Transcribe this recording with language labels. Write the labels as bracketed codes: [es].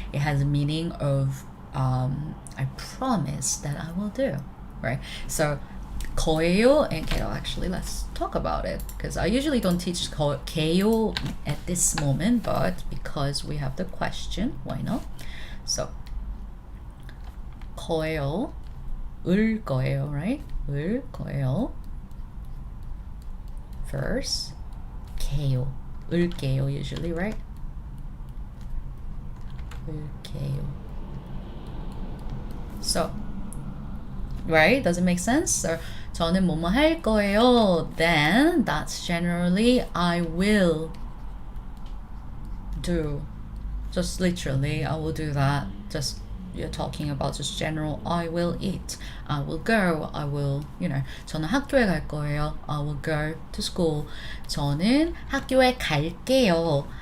[en] It has a meaning of I promise that I will do, right? So 거예요 and 개요, actually let's talk about it, because I usually don't teach 개요 at this moment, but because we have the question, why not? [ko] So 거예요, 을 거예요, right? 을 거예요. [en] First, 개요, 을게요 usually, right? [ko] 을게요. [en] So, right? Does it make sense? [ko] So, 저는 뭐뭐 할 거예요. [en] Then, that's generally I will do. Just literally, I will do that. Just you're talking about just general I will eat, I will go, I will, [ko] 저는 학교에 갈 거예요. [en] I will go to school. [ko] 저는 학교에 갈게요.